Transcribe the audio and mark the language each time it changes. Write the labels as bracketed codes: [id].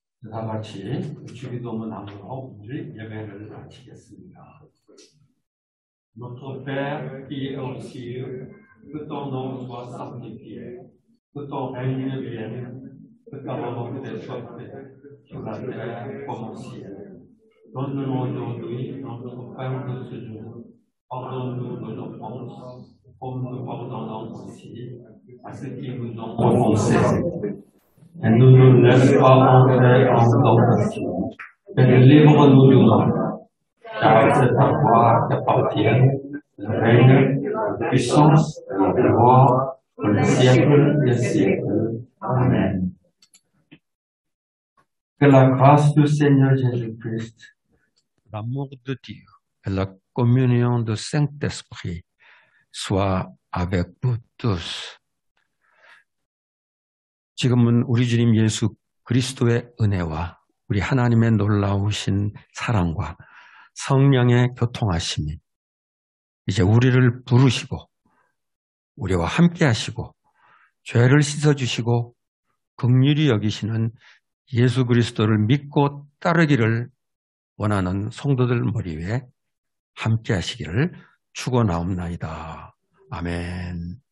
[ko] 다 같이 주기도문 나누고 오늘 예배를 마치겠습니다. [fr] Notre Père qui es aux cieux, que ton nom soit sanctifié, que ton règne vienne, que ta volonté soit faite sur la terre comme au ciel. Donne-nous aujourd'hui notre pain de ce jour. Pardonne-nous nos offenses, comme nous pardonnons aussi à ceux qui nous ont offensés. Et ne nous laisse pas entrer en tentation, mais livre-nous du mal. Car c'est à toi qu'appartiennent le règne, la puissance et la gloire pour les siècles des siècles. Amen. Que la grâce du Seigneur Jésus-Christ, l'amour de Dieu et la communion du Saint-Esprit soient avec vous tous. [ko] 지금은 우리 주님 예수 그리스도의 은혜와 우리 하나님의 놀라우신 사랑과 성령의 교통하심이 이제 우리를 부르시고 우리와 함께 하시고 죄를 씻어주시고 긍휼히 여기시는 예수 그리스도를 믿고 따르기를 원하는 성도들 머리 위에 함께 하시기를 축원하옵나이다. 아멘.